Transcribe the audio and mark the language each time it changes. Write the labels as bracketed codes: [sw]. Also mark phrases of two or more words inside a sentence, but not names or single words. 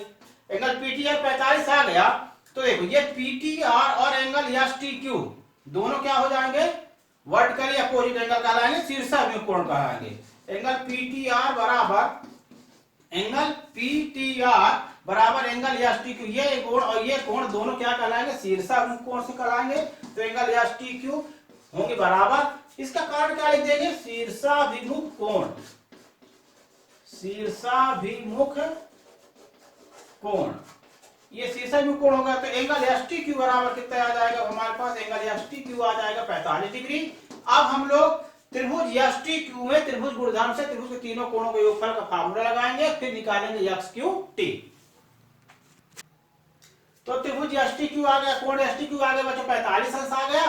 [hi] एंगल PTR 45 आ गया, तो देखो ये PTR और एंगल STQ दोनों क्या हो जाएंगे, [en] vertically opposite angle [hi] कहलाएंगे, शीर्षाभिमुख कोण कहलाएंगे। एंगल PTR बराबर एंगल STQ, ये कोण और ये कोण दोनों क्या कहलाएंगे, शीर्षाभिमुख कोण से कहलाएंगे, तो एंगल STQ होंगे बराबर, इसका कारण क्या लिख देंगे, शीर्षाभिमुख कोण, शीर्षाभिमुख कोण, ये शीर्षाभिमुख कोण होगा। तो एंगल STQ बराबर कितना आ जाएगा, हमारे पास एंगल STQ आ जाएगा 45 डिग्री। अब हम लोग त्रिभुज STQ में त्रिभुज गुणधर्म से त्रिभुज के तीनों कोणों के योगफल का फार्मूला लगाएंगे, फिर निकालेंगे XQT। तो त्रिभुज STQ आ गया, कोण STQ आ गया बच्चों 45 अंश आ गया।